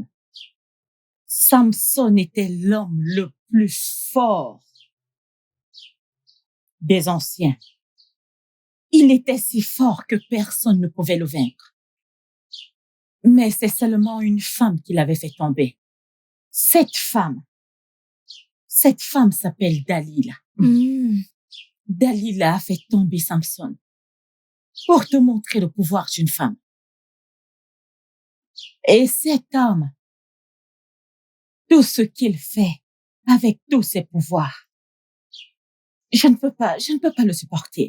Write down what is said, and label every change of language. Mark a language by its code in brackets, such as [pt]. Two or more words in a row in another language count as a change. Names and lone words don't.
[fr] Samson était l'homme le plus fort des anciens. Il était si fort que personne ne pouvait le vaincre. Mais c'est seulement une femme qui l'avait fait tomber. Cette femme s'appelle Dalila. Dalila a fait tomber Samson pour te montrer le pouvoir d'une femme. Et cet homme, tout ce qu'il fait avec tous ses pouvoirs, je ne peux pas le supporter.